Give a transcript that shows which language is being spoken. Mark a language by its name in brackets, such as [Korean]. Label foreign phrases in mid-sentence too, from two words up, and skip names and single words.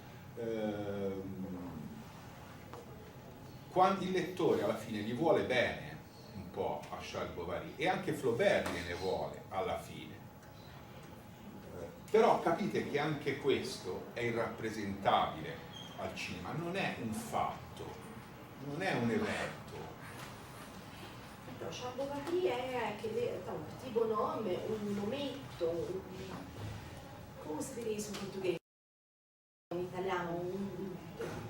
[Italian] Quando il lettore alla fine gli vuole bene un po' a Charles Bovary, e anche Flaubert gliene vuole alla fine. Però capite che anche questo è irrappresentabile al cinema, non è un fatto, non è un evento. [Portuguese] Então, Charles Bovary é aquele [French] petit bonhomme, [Italian] ometto, come si dice in portoghese? In italiano,